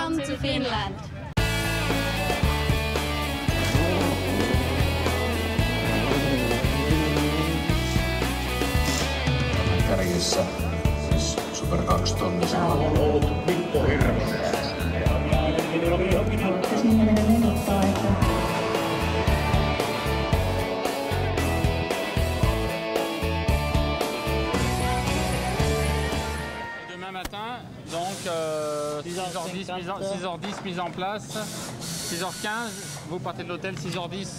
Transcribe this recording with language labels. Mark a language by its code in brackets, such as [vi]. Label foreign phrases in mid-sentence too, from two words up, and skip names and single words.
[en] to Finland. [fi] Kärjessä siis Super 2 tonnisella. On ollut Mikko Hirvonen. [fr] Demain matin, donc 6h10 mise en place, 6h15, vous partez de l'hôtel 6h10.